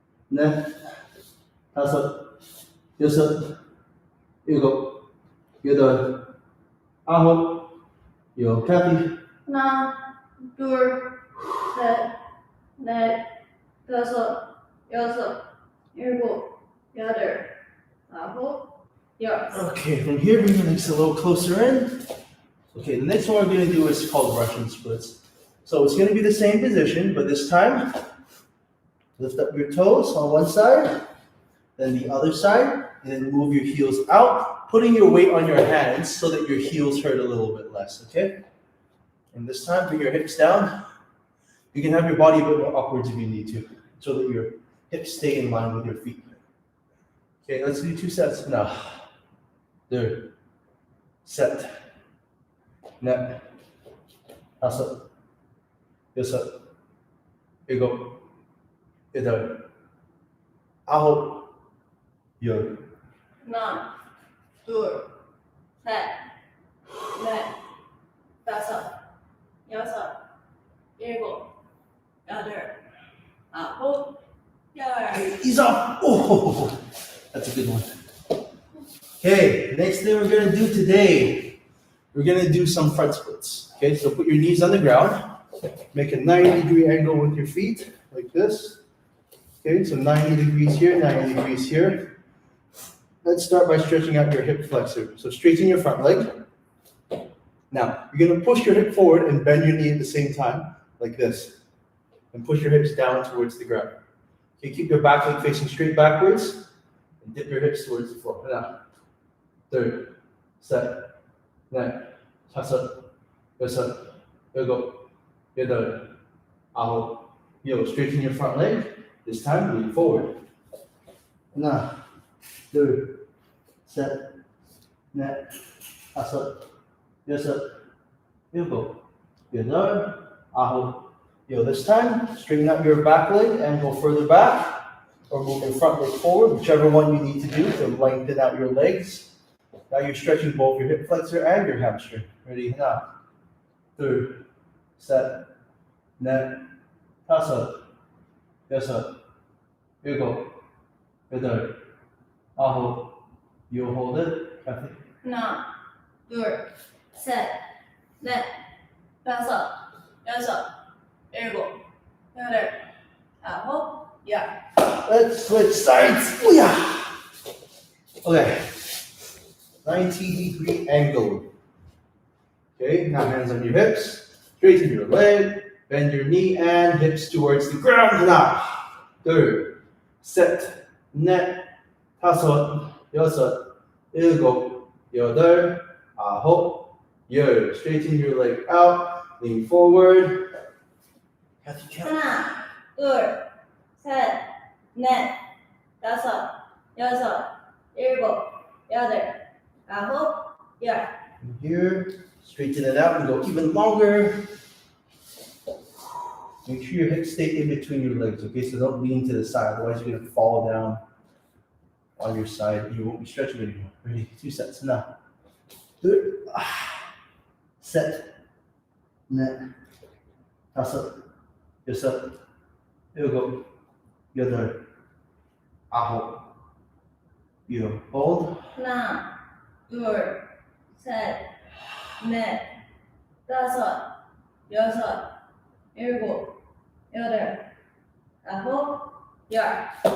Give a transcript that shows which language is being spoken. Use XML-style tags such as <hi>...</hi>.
<ko>넷, 다섯, 여섯, 일곱, 여덟, 아홉, 요 Kathy. 하나, 둘, 셋, 넷, 다섯, 여섯, 일곱, 여덟, 아홉,</ko> <en>yours. Okay, from here bring your legs a little closer in. Okay, the next one we're gonna do is called Russian splits. So it's gonna be the same position, but this time, lift up your toes on one side, then the other side, and then move your heels out, putting your weight on your hands so that your heels hurt a little bit less, okay? And this time, bring your hips down. You can have your body a bit more upwards if you need to, so that your hips stay in line with your feet. Okay, let's do 2 sets now.</en> <ko>둘, 셋, 넷, 다섯, 여섯, 일곱, 여덟, 아홉, 열. 하나, 둘, 셋, 넷, 다섯, 여섯, 일곱, 여덟, 아홉, 열.</ko> <en>Ease off. Oh, that's a good one. Okay, next thing we're gonna do today, we're gonna do some front splits. Okay, so put your knees on the ground, make a 90-degree angle with your feet, like this. Okay, so 90 degrees here, 90 degrees here. Let's start by stretching out your hip flexor. So straighten your front leg. Now, you're gonna push your hip forward and bend your knee at the same time, like this. And push your hips down towards the ground. Okay, keep your back leg facing straight backwards, and dip your hips towards the floor. Now,</en> <ko>둘, 셋, 넷, 다섯, 여섯, 일곱, 여덟, 아홉, 열.</ko> <en>Straighten your front leg. This time, lean forward.</en> <ko>하나, 둘, 셋, 넷, 다섯, 여섯, 일곱, 여덟, 아홉, 열.</ko> <en>This time, straighten out your back leg and go further back, or move your front leg forward, whichever one you need to do to lengthen out your legs. Now you're stretching both your hip flexor and your hamstring. Ready?</en> <ko>하나, 둘, 셋, 넷, 다섯, 여섯, 일곱, 여덟, 아홉, 열.</ko> <en>Hold it. Kathy.</en> <ko>하나, 둘, 셋, 넷, 다섯, 여섯, 일곱, 여덟, 아홉, 열.</ko> <en>Let's switch sides. Booyah! Okay. 90-degree angle. Okay, now hands on your hips. Straighten your leg. Bend your knee and hips towards the ground. Now,</en> <ko>둘, 셋, 넷, 다섯, 여섯, 일곱, 여덟, 아홉, 열.</ko> <en>Straighten your leg out. Lean forward. Kathy, count.</en> <ko>하나, 둘, 셋, 넷, 다섯, 여섯, 일곱, 여덟, 아홉, 열.</ko> <en>Here, straighten it out and go even longer. Make sure your hips stay in between your legs, okay? So don't lean to the side, otherwise you're gonna fall down on your side. You won't be stretching anymore. Ready? 2 sets now.</en> <ko>둘, 셋, 넷, 다섯, 여섯, 일곱, 여덟, 아홉, 열.</ko> <en>Hold.</en> <ko>하나, 둘, 셋, 넷, 다섯, 여섯, 일곱, 여덟, 아홉, 열.</ko>